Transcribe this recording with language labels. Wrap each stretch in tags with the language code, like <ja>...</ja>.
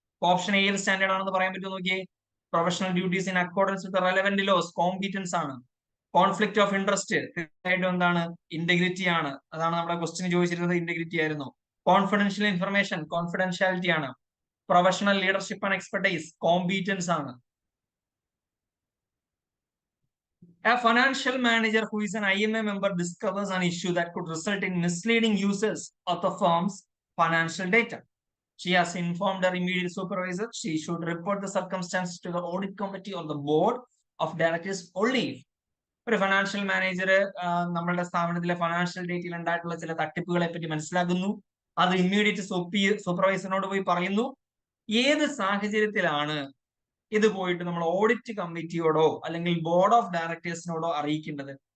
<ml>Option ഏത് standard ആണെന്ന് പറയാൻ പറ്റുമോ നോക്കിയേ.</ml> <en>professional duties in accordance with relevant laws,</en> <ml>competence ആണ്. കോൺഫ്ലിക്ട് ഓഫ് ഇൻട്രസ്റ്റ് തീർച്ചയായിട്ടും എന്താണ്? ഇന്റഗ്രിറ്റി ആണ്. അതാണ് നമ്മുടെ ക്വസ്റ്റ്യൻ ചോദിച്ചിരുന്നത്, ഇന്റഗ്രിറ്റി ആയിരുന്നു. കോൺഫിഡൻഷ്യൽ ഇൻഫർമേഷൻ, കോൺഫിഡൻഷ്യാലിറ്റി ആണ്. Professional leadership and expertise, competence ആണ്.</ml> <en>A financial manager who is an IMA member discovers an issue that could result in misleading users of the firm's financial data. She has informed her immediate supervisor. She should report the circumstances to the audit committee or the board of directors only.</en> <ml>ഒരു financial manager നമ്മളുടെ സ്ഥാപനത്തിലെ financial ഡേറ്റയിൽ ഉണ്ടായിട്ടുള്ള ചില തട്ടിപ്പുകളെ പറ്റി മനസ്സിലാക്കുന്നു. അത് immediate സൂപ്പർവൈസറിനോട് പോയി പറയുന്നു. ഏത് സാഹചര്യത്തിലാണ് ഇത് പോയിട്ട് നമ്മൾ ഓഡിറ്റ് കമ്മിറ്റിയോടോ അല്ലെങ്കിൽ ബോർഡ് ഓഫ് ഡയറക്ടേഴ്സിനോടോ അറിയിക്കേണ്ടത്?</ml>